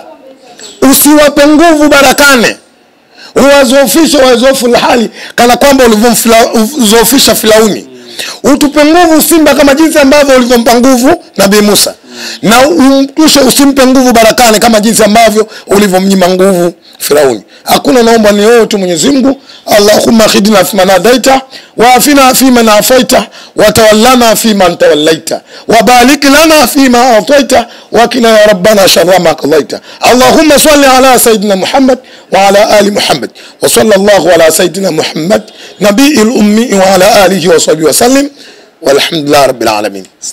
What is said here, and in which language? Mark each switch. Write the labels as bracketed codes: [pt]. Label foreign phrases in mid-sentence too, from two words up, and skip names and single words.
[sw] Usiwape nguvu Barakane, uwazofishe wazofu hali kana kwamba ulivyomzofisha Firauni. Utupe nguvu Simba kama jinsi ambavyo ulivyompa nguvu Nabii Musa, na usimpe nguvu Barakane kama jinsi ambavyo ulivyomnyima nguvu Firauni. Hakuna, naomba ni wewe tu Mwenyezi Mungu. [ar] اللهم اهدنا فيمن هديت وعافنا فيمن عافيت وتولنا فيمن توليت وبارك لنا فيما أعطيت وقنا يا ربنا شر ما قضيت. اللهم صل على سيدنا محمد وعلى آل محمد وصلى الله على سيدنا محمد النبي الأمي وعلى آله وصحبه وسلم والحمد لله رب العالمين.